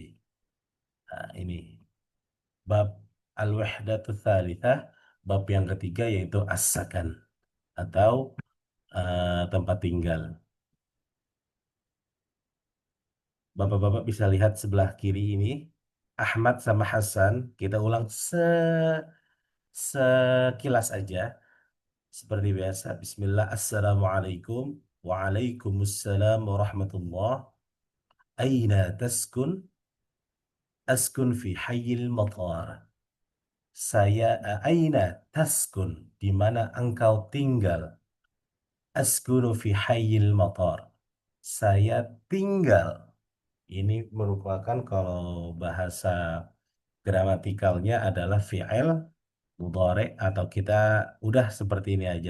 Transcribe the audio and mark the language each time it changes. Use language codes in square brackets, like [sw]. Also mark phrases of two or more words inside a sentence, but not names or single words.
[id] Nah, ini bab [ar] الوحدة الثالثة, [id] bab yang ketiga yaitu [ar] السكن [id] atau tempat tinggal. Bapak-bapak bisa lihat sebelah kiri ini Ahmad sama Hasan. Kita ulang sekilas aja seperti biasa. [ar] بسم الله، السلام عليكم. وعليكم السلام ورحمة الله. أين تسكن؟ أسكن في حي المطار. أين تسكن? [id] Di mana engkau tinggal? [ar] أسكن في حي المطار. [id] Saya tinggal. Ini merupakan kalau bahasa gramatikalnya adalah [ar] فعل مضارع [id] atau kita udah seperti ini aja.